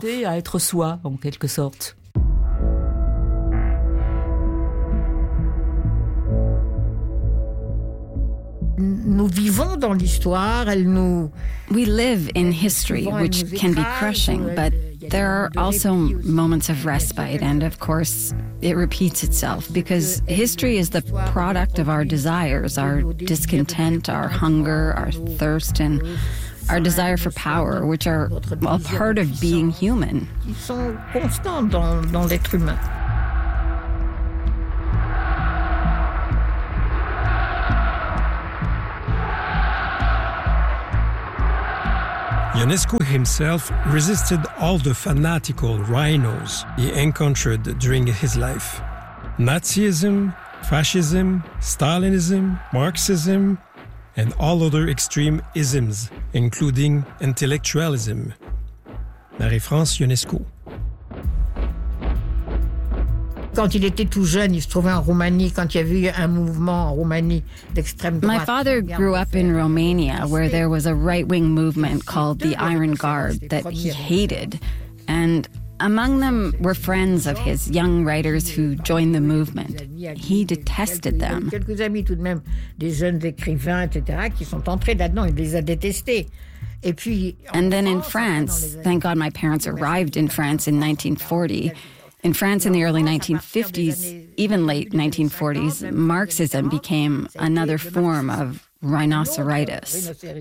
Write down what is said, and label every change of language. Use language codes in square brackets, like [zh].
[fr] C'est à être soi en quelque sorte. Nous vivons dans l'histoire, elle nous... [en] We live in history, which can be crushing, but there are also moments of respite, and of course, it repeats itself, because history is the product of our desires, our discontent, our hunger, our thirst, and our desire for power, which are a part of being human. [fr] Ils sont constants dans l'être humain. [en] Ionescu himself resisted all the fanatical rhinos he encountered during his life. Nazism, fascism, Stalinism, Marxism, and all other extreme isms, including intellectualism. Marie-France Ionescu. [fr] Quand il était tout jeune, il se trouvait en Roumanie quand il y a eu un mouvement en Roumanie d'extrême droite. [en] My father grew up in Romania where there was a right-wing movement called the Iron Guard that he hated. And among them were friends of his, young writers who joined the movement. He detested them. [fr] Quelques amis tout de même, des jeunes écrivains etc. qui sont entrés là-dedans, il les a détestés. Et puis [en] and then in France, thank God my parents arrived in France in 1940. In France in the early 1950s, even late 1940s, Marxism became another form of rhinoceritis.